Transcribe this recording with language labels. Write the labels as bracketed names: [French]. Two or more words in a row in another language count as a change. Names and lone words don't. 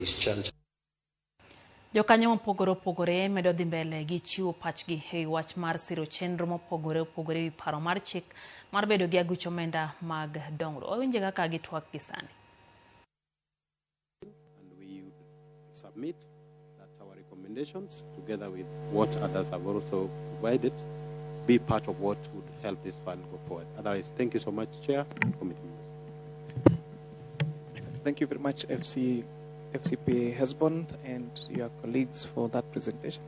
[Luo (Kenya and Tanzania)] Jokanyo mopogore opogore medo dhi mbele gi chiwo pachgi e wach mar siro chenro mopogore opogore wi paro mar chik mar bedo gi aguch omenda mag dongruok. Owinje kaka gitwak gi sani. [English] And we submit that our recommendations, together with what others have also provided, be part of what would help this fund go forward. Otherwise, thank you so much, Chair and committee members. Thank you very much, FCP Hesbond and your colleagues for that presentation.